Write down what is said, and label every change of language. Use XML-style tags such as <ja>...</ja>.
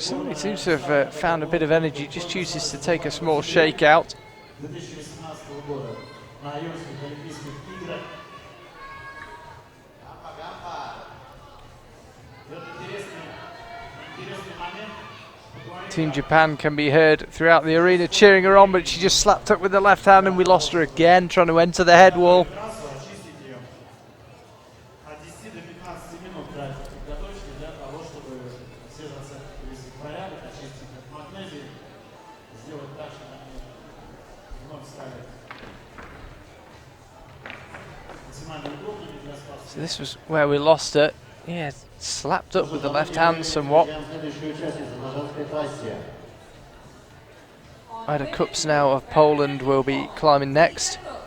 <en>Somebody seems to have found a bit of energy, just chooses to take a small shakeout.</en> <ru>2018 года на Юрских Олимпийских играх.</ru> <en>Team Japan can be heard throughout the arena cheering her on, but she just slapped up with the left hand and we lost her again, trying to enter the head wall.</en> <ru>Трассу очистить ее. От 10 до 15 минут тратить подготовки для того, чтобы все зацепки привести в порядок, очистить от магнезии, сделать так, чтобы они вновь стали максимально удобными для спаса.</ru> <en>So this was where we lost her. Yeah, slapped up with the left hand somewhat. Ryder Cups now of Poland will be climbing next.</en>